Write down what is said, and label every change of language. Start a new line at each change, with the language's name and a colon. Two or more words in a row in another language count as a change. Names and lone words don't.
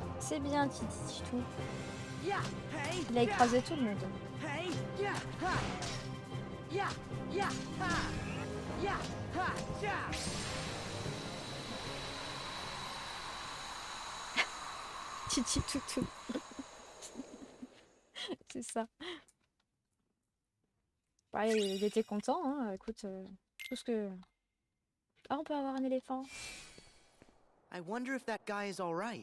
French: C'est bien, Titi tout.
English: Yeah, hey,
French: Il a écrasé tout le monde.
English: hey, yeah, ha. Yeah, yeah, ha. Yeah, ha, yeah.
French: Titi toutou. C'est ça. Ouais, il était content, hein. Écoute, tout ce que... Ah, on peut avoir un éléphant.
English: I wonder if that guy is all right.